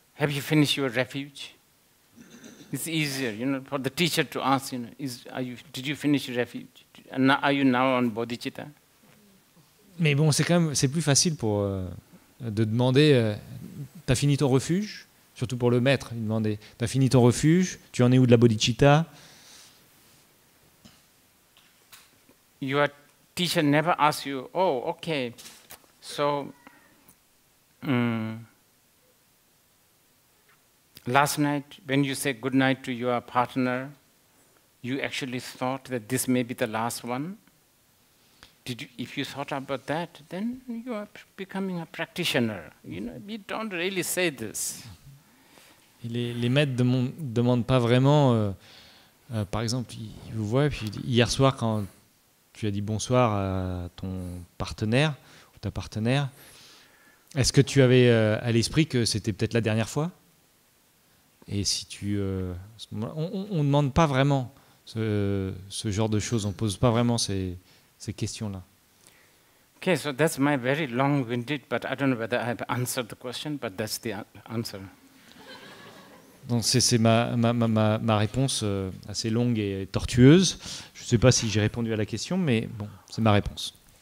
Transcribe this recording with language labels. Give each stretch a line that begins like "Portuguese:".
English: Have you finished your refuge? It's easier, for the teacher to ask, did you finish your refuge? And are you now on bodhicitta?
French: Mais bon, c'est plus facile de demander, t'as fini ton refuge? Surtout pour le maître, il demandait, t'as fini ton refuge? Tu en es où de la bodhicitta?
English: Your teacher never asks you, oh, okay, so last night when you said good night to your partner, you actually thought that this may be the last one? If you thought about that, then you are becoming a practitioner. We don't really say this.
French: Et les maîtres ne demandent pas vraiment, par exemple, ils vous voient, puis hier soir quand tu as dit bonsoir à ton partenaire ou ta partenaire, est-ce que tu avais à l'esprit que c'était peut-être la dernière fois? Et si on ne demande pas vraiment ce genre de choses, on ne pose pas vraiment ces questions-là.
English: Okay, so that's my very long-winded, but I don't know whether I have answered the question, but that's the answer.
French: Donc c'est ma réponse assez longue et tortueuse. Je ne sais pas si j'ai répondu à la question, mais bon, c'est ma réponse.